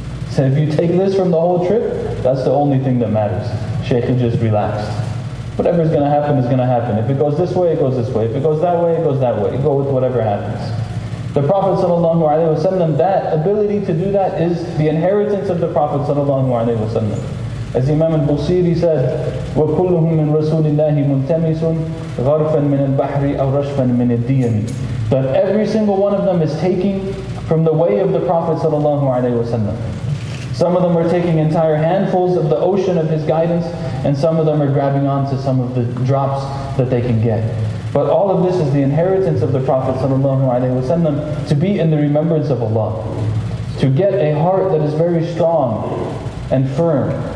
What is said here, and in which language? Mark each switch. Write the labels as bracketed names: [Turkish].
[English] So if you take this from the whole trip, that's the only thing that matters. Shaykh just relaxed. Whatever's going to happen is going to happen. If it goes this way, it goes this way. If it goes that way, it goes that way. You go with whatever happens. The Prophet ﷺ, that ability to do that is the inheritance of the Prophet ﷺ. As Imam al-Busiri said, [Arabic] وَكُلُّهُم مِّن رَسُولِ اللَّهِ مُلْتَمِسٌ غَرْفًا مِّنَ الْبَحْرِ أَوْ رَشْفًا مِّنَ الدِّيَمِ. [English] That every single one of them is taking from the way of the Prophet ﷺ. Some of them are taking entire handfuls of the ocean of his guidance, and some of them are grabbing onto some of the drops that they can get. But all of this is the inheritance of the Prophet ﷺ, to be in the remembrance of Allah, to get a heart that is very strong and firm.